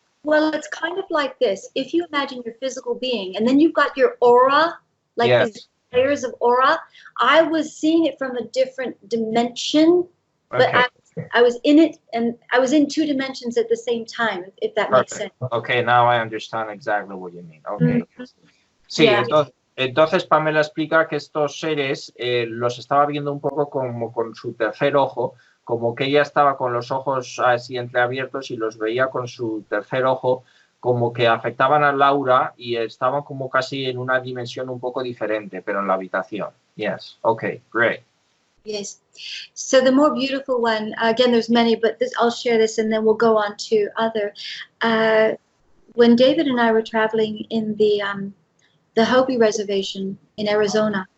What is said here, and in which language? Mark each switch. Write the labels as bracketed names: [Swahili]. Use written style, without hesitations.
[English] Well, it's kind of like this. If you imagine your physical being, and then you've got your aura, like yes. These layers of aura, I was seeing it from a different dimension. But okay. I was in it, and I was in 2 dimensions at the same time, if that makes sense. Okay, now I understand exactly what you mean. Okay. Mm-hmm. [Spanish] Sí, [English] yeah. [Spanish] entonces Pamela explica que estos seres los estaba viendo un poco como con su tercer ojo, como que ella estaba con los ojos así entreabiertos y los veía con su tercer ojo, como que afectaban a Laura y estaban como casi en una dimensión un poco diferente, pero en la habitación. [English] Yes, okay, great. Yes. So the more beautiful one, again, there's many, but I'll share this and then we'll go on to other. When David and I were traveling in the Hopi Reservation in Arizona.